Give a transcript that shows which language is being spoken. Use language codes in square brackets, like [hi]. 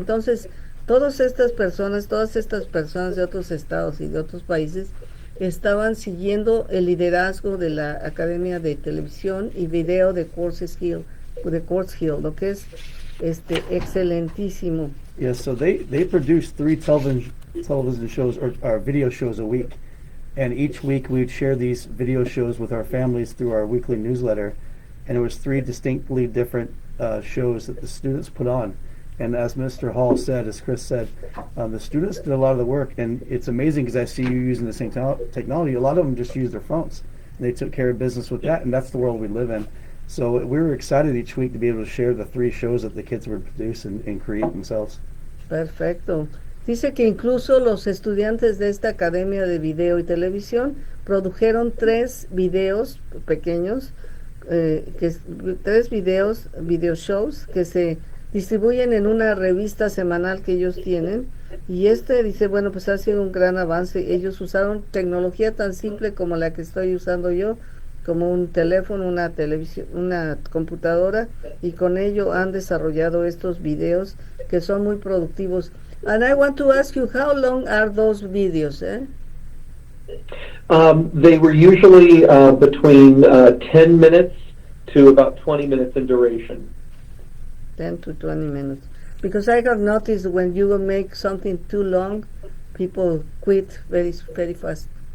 [es] Entonces, todas estas personas de otros estados y de otros países estaban siguiendo el liderazgo de la Academia de Televisión y Video de Quartz Hill, lo que es excelentísimo. [en] Yeah, so they produce 3 television shows or video shows a week, and each week we'd share these video shows with our families through our weekly newsletter, and it was 3 distinctly different shows that the students put on. And as Mr. Hall said, as Chris said, the students did a lot of the work, and it's amazing because I see you using the same technology. A lot of them just use their phones, and they took care of business with that, and that's the world we live in. So we were excited each week to be able to share the 3 shows that the kids would produce and create themselves. [es] Perfecto. Dice que incluso los estudiantes de esta Academia de Video y Televisión produjeron 3 videos pequeños, 3 video shows que se distribuyen en una revista semanal que ellos tienen. Y dice, bueno, pues ha sido un gran avance. Ellos usaron tecnología tan simple como la que estoy usando yo, como un teléfono, una televisión, una computadora, y con ello han desarrollado estos videos que son muy productivos. [en] And I want to ask you, how long are those videos? They were usually between 10 minutes to about 20 minutes in duration. 10 to 20 minutes. Because I have noticed when you make something too long, people quit very fast.